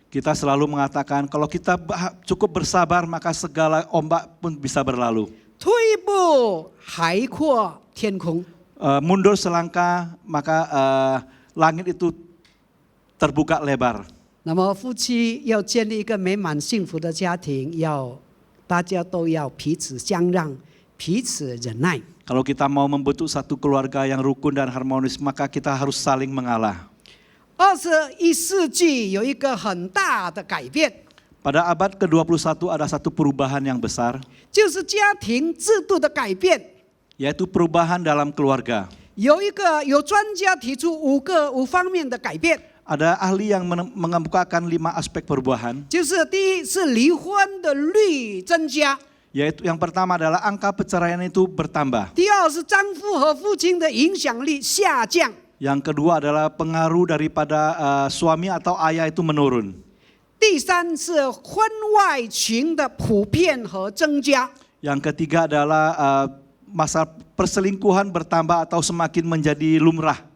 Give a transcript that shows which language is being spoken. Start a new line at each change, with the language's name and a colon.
Indonesian: Kita selalu mengatakan kalau kita cukup bersabar maka segala ombak pun bisa berlalu.
Chinese: 退一步，海阔天空。
Indonesian: Mundur selangkah maka langit itu terbuka lebar.
Chinese: 那么夫妻要建立一个美满幸福的家庭，大家都要彼此相让，彼此忍耐。
Indonesian: Kalau kita mau membentuk satu keluarga yang rukun dan harmonis maka kita harus saling mengalah.
Chinese: 21世纪有一个很大的改变，
Indonesian: Pada abad ke-21 ada satu perubahan yang besar,
Chinese: 就是家庭制度的改变。
Indonesian: yaitu perubahan dalam keluarga.
Chinese: 有专家提出5方面的改变，
Indonesian: Ada ahli yang mengemukakan 5 aspek perubahan,
Chinese: 就是第一是离婚的率增加，
Indonesian: yaitu yang pertama adalah angka perceraian itu bertambah.
Chinese: 第二是丈夫和父亲的影响力下降，
Indonesian: Yang kedua adalah pengaruh daripada suami atau ayah itu menurun.
Chinese: 第三是婚外情的普遍和增加，
Indonesian: Yang ketiga adalah masa perselingkuhan bertambah atau semakin menjadi lumrah.